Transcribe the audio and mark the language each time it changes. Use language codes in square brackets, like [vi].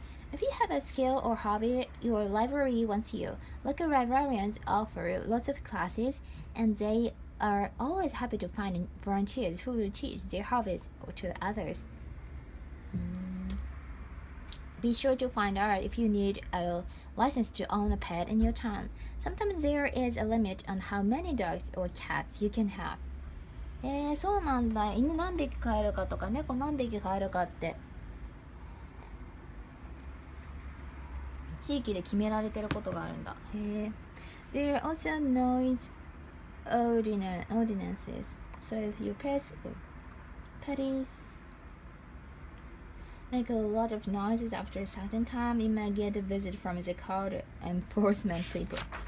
[en] If you have a skill or hobby your library wants you, local librarians offer lots of classes, and they are always happy to find volunteers who will teach their hobbies to others. Be sure to find out if you need a license to own a pet in your town. Sometimes there is a limit on how many dogs or cats you can have. [ja] そうなんだ。犬何匹飼えるかとか猫何匹飼えるかって地域で決められてることがあるんだ。 [en] There are also noise ordinances. So if your pets make a lot of noises after a certain time, you might get a visit from the code enforcement people.